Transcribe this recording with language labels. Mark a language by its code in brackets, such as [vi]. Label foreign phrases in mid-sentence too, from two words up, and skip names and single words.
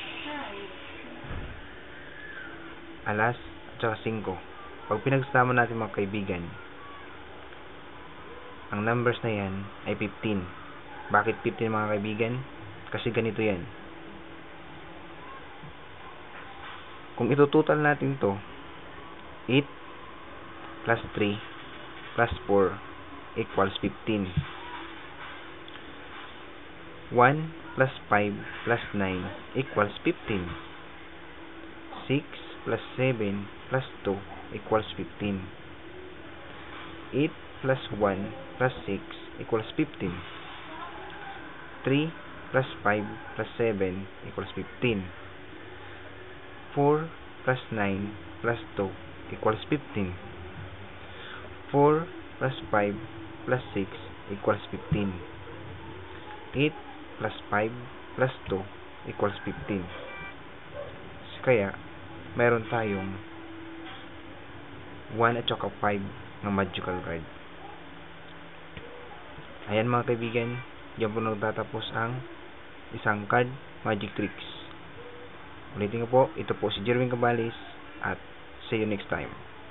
[tl] Alas at saka 5. Pag pinagsama natin mga kaibigan, ang numbers na yan ay 15. Bakit 15 mga kaibigan? Kasi ganito yan. Kung itutotal natin to, [en] 8 plus 3 plus 4 equals 15. 1 plus 5 plus 9 equals 15. 6 plus 7 plus 2 equals 15. 8 plus 1 plus 6 equals 15. 3 plus 5 plus 7 equals 15. 4 plus 9 plus 2 equals 15. 4 plus 5 plus 6 equals 15. 8 plus 5 plus 2 equals 15. [tl] Kaya, meron tayong 1 at saka 5 na [en] magical card. [tl] Ayan mga kaibigan, diyan po nagtatapos ang isang [en] card magic tricks. [tl] Ulitin ko po, ito po si Jerwin Cabalis at [en] see you next time.